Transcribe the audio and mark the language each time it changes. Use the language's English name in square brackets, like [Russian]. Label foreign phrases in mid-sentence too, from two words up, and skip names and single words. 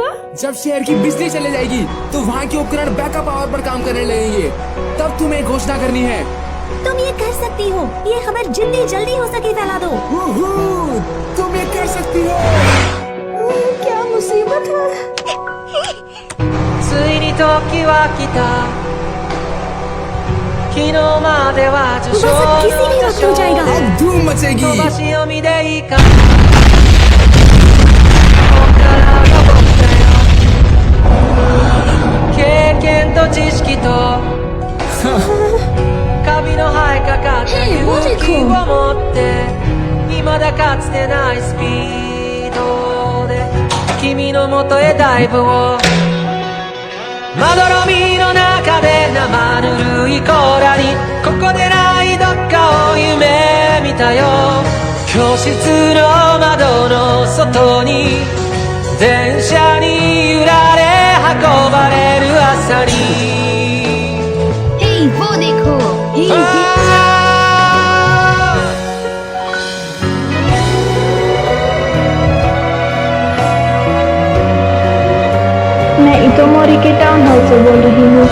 [Hindi] जब शहर की बिजली चले जाएगी तो वहाँ के उपकरण बैकअप पावर पर काम करने लगेंगे, तब तुम्हें घोषणा करनी है। तुम ये कर सकती हो, ये खबर जितनी जल्दी हो सके फैला दो। तुम ये कर सकती हो। क्या मुसीबत है। [Japanese] ついに時は来た昨日までは序章の序章 [Hindi] अब धूम मचेगी। [Japanese] 飛ばし読みでいいか 経験と知識とカビの生えかかった勇気を持って未だかつてないスピードで君のもとへダイブをまどろみの中で生ぬるい甲羅にここでないどっかを夢見たよ教室の窓の外に電車に揺られ運ばれる朝に [Hindi] Hey, वो देखो। Hey, मैं इतोमोरी के टाउन हाउस से बोल रही हूँ।